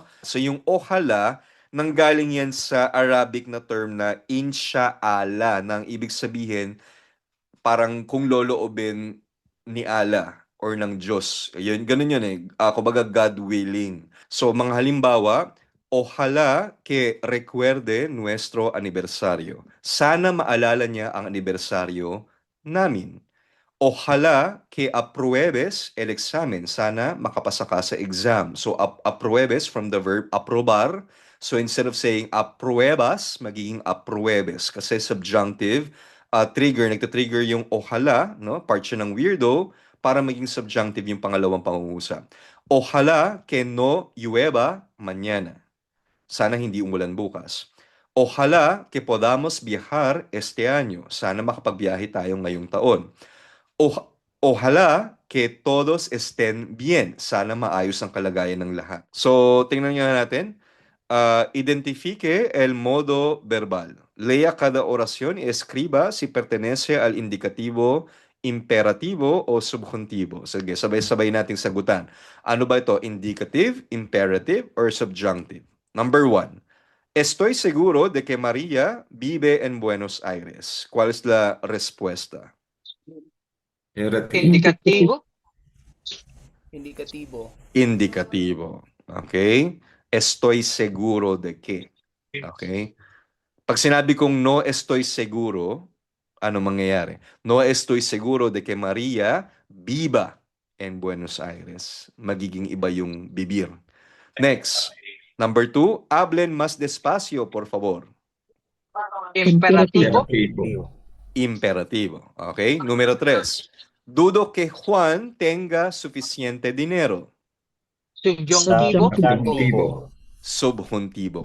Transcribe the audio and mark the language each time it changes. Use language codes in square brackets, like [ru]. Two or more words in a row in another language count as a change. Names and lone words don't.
[tl] So yung ojalá, nanggaling yan sa Arabic na term na insha'Allah, nang ibig sabihin, parang kung loloobin ni Allah or ng Diyos. Yun, ganun yun eh. Kumbaga [en] God willing. [tl] So mga halimbawa, [es] ojalá que recuerde nuestro aniversario. [tl] Sana maalala niya ang anibersaryo namin. [es] Ojalá que apruebes el examen. [tl] Sana makapasa ka sa exam. [en] So, apruebes from the verb aprobar. So, instead of saying apruebas, magiging apruebes. [tl] Kasi subjunctive, nagtatrigger yung ojalá, no? Part siya ng weirdo, para maging subjunctive yung pangalawang pangungusap. [es] Ojalá que no llueva mañana. [tl] Sana hindi umulan bukas. [es] Ojalá que podamos viajar este año. [tl] Sana makapagbiyahe tayo ngayong taon. [es] Ojalá que todos estén bien. [tl] Sana maayos ang kalagayan ng lahat. So, tingnan nga natin. [es] Identifique el modo verbal. Lea cada oración y escriba si pertenece al indicativo, imperativo o subjuntivo. [tl] Sige, sabay-sabay nating sagutan. Ano ba ito? [en] Indicative, imperative, or subjunctive? Number 1. [es] Estoy seguro de que María vive en Buenos Aires. ¿Cuál es la respuesta? Indicativo. Indicativo. Indicativo. Okay? Estoy seguro de que. [tl] Okay? Pag sinabi kong [es] no estoy seguro, [tl] ano mangyayari? [es] No estoy seguro de que María viva en Buenos Aires. [tl] Magiging iba yung bibir. [en] Next. Number 2, [es] hablen más despacio, por favor. Imperativo. Imperativo. Okay? Número 3. Dudo que Juan tenga suficiente dinero. Subjuntivo. Subjuntivo.